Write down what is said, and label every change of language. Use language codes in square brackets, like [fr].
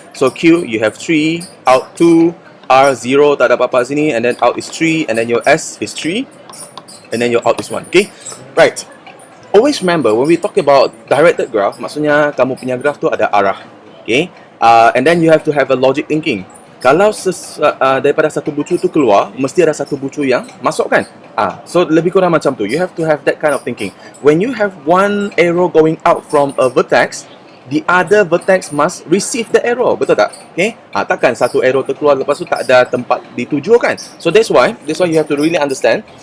[en] So Q you have 3, out 2, R 0, [ms] tak ada apa-apa sini, [en] and then out is 3, and then your S is 3, and then your out is 1. Okay, right. Always remember when we talk about directed graph, [ms] maksudnya kamu punya graph tu ada arah. [en] Okay, and then you have to have a logic thinking. [ms] Kalau daripada satu bucu tu keluar, mesti ada satu bucu yang masuk kan? [en] So [ms] lebih kurang macam tu. [en] You have to have that kind of thinking. When you have one arrow going out from a vertex, the other vertex must receive the arrow, [ms] betul tak? [en] Okay? [ms] Takkan satu arrow terkeluar lepas tu tak ada tempat dituju kan? [en] So that's why you have to really understand.